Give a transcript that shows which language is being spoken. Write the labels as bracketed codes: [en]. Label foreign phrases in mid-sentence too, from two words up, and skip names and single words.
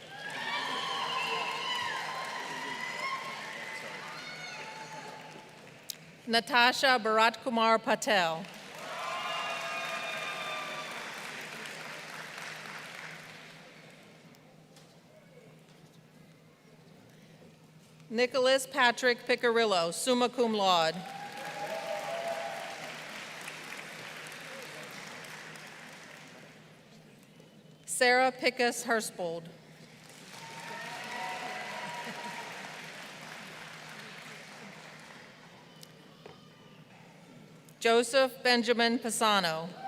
[en] Natasha Bharat Kumar Patel. Nicholas Patrick Picarillo, [la] summa cum laude. [en] Sarah Pickus Herspold. Joseph Benjamin Pisano.